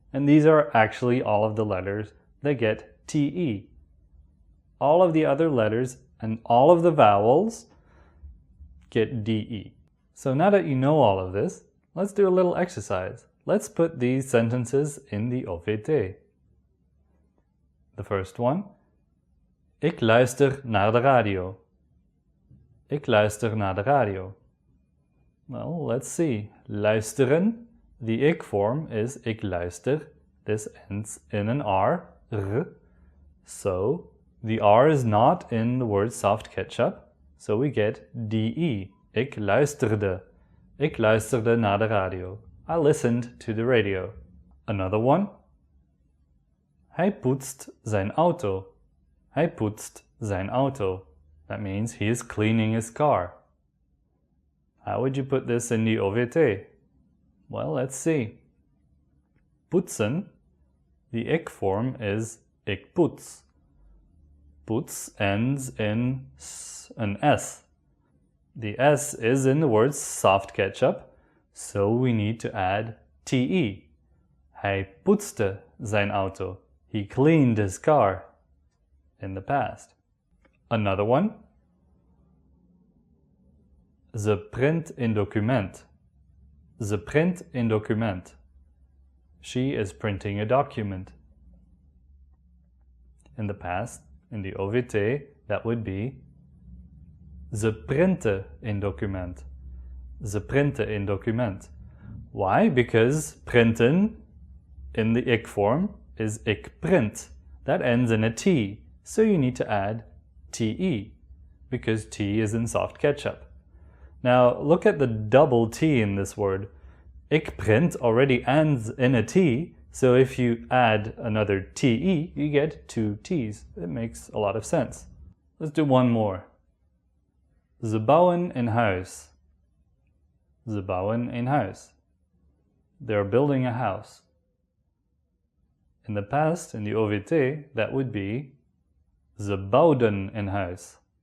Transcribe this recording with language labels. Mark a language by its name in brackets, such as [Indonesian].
[English] And these are actually all of the letters that get te. All of the other letters and all of the vowels get de. So now that you know all of this, let's do a little exercise. Let's put these sentences in the OVT. The first one. [Dutch] Ik luister naar de radio. Ik luister naar de radio. [English] Well, let's see. Luisteren. The ik form is [Dutch] ik luister. [English] This ends in an R. R. So, the R is not in the word soft ketchup. So we get de. [Dutch] Ik luisterde. Ik luisterde naar de radio. [English] I listened to the radio. Another one. [Dutch] Hij poetst zijn auto. Hij poetst zijn auto. [English] That means he is cleaning his car. How would you put this in the OVT? Well, let's see. Poetsen, the ik form is [Dutch] ik poets. Poets [English] ends in s an S. The S is in the word soft ketchup, so we need to add TE. [Dutch] Hij poetste zijn auto. [English] He cleaned his car in the past. Another one. [Dutch] Ze print een document. Ze print een document. [English] She is printing a document. In the past, in the OVT, that would be [Dutch] ze printte een document. Ze printte een document. [English] Why? Because printen in the ik form is [Dutch] ik print. [English] That ends in a T, so you need to add TE, because T is in soft ketchup. Now, look at the double T in this word. [Dutch] Ik print [English] already ends in a T, so if you add another TE, you get two T's. It makes a lot of sense. Let's do one more. [Dutch] Ze bouwen een huis. Ze bouwen een huis. [English] They're building a house. In the past, in the OVT, that would be [Dutch] ze bouwden een huis.